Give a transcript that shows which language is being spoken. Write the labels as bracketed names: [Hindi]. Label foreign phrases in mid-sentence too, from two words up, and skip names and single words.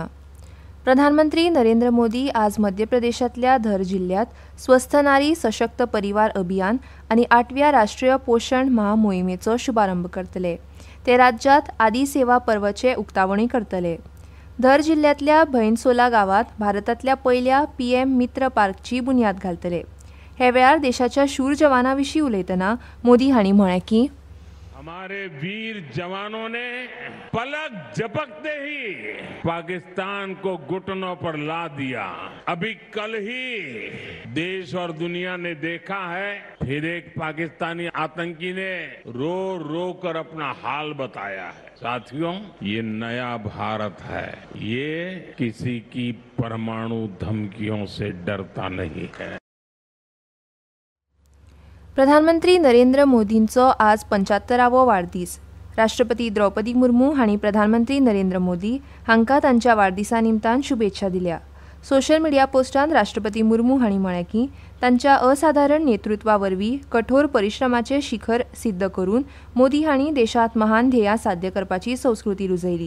[Konkani] प्रधानमंत्री नरेंद्र मोदी आज मध्य प्रदेशांतल्या धर जिल्ह्यात स्वस्थ नारी सशक्त परिवार अभियान आनी 8व्या राष्ट्रीय पोषण माह मोहिमेचो शुभारंभ करतले. ते राज्यांत आदी सेवा पर्वचे उक्तावणी करतले. धर जिल्ह्यातल्या भैणसोला गांवांत भारतांतल्या पयल्या पीएम मित्र पार्कची बुन्याद घालतले. हे वेळार देशाच्या शूर जवानां विशीं उलयतना मोदी हांणी म्हळें की [Hindi] हमारे वीर जवानों ने पलक झपकते ही पाकिस्तान को घुटनों पर ला दिया. अभी कल ही देश और दुनिया ने देखा है, फिर एक पाकिस्तानी आतंकी ने रो रो कर अपना हाल बताया है. साथियों, ये नया भारत है. ये किसी की परमाणु धमकियों से डरता नहीं है. [Konkani] प्रधानमंत्री नरेंद्र मोदींचो आज 75वो वाडदीस. राष्ट्रपती द्रौपदी मुर्मू हांणी प्रधानमंत्री नरेंद्र मोदी हांकां तांच्या वाडदिसा निमतान शुभेच्छा दिल्या. सोशल मिडिया पोस्टांत राष्ट्रपती मुर्मू हांणी म्हळें की तांच्या असाधारण नेतृत्वा वरवीं कठोर परिश्रमाचें शिखर सिद्ध करून मोदी हांणी देशांत महान ध्येयां साध्य करपाची संस्कृती रुजयली.